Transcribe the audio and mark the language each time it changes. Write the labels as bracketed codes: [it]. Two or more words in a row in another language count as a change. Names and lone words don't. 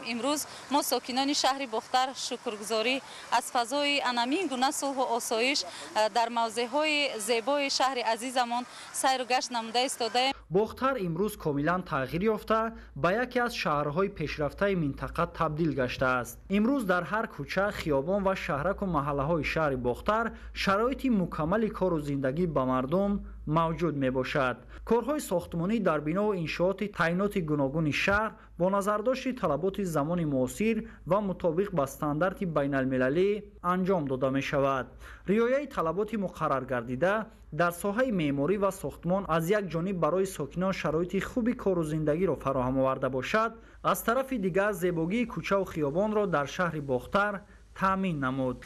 [tg] имрӯз мо сокинони шаҳри Бохтар шукргузорӣ аз фазои анамин гуна сулҳу осоиш дар мавзеъҳои зебои шаҳри азизамон сайру гашт намуда истодаем. Бохтар имрӯз комилан тағйир ёфта ба яке аз шаҳрҳои пешрафтаи минтақа табдил гаштааст. имрӯз дар ҳар кӯча, хиёбон ва шаҳраку маҳаллаҳои шаҳри Бохтар шароити мукаммали кору зиндагӣ ба мардум [fa] موجود می باشد. کارهای ساختمانی در بنا و انشاءات تعینات گوناگون شهر با نظرداشت طلبات زمان معاصر و مطابق با استاندارد بین المللی انجام داده می شود. رعایت طلبات مقرر گردیده در ساحه معماری و ساختمان از یک جانب برای ساکنان شرایط خوبی کار و زندگی را فراهم آورده باشد، از طرف دیگر زیبایی کوچه و خیابان را در شهر باختر تامین نمود.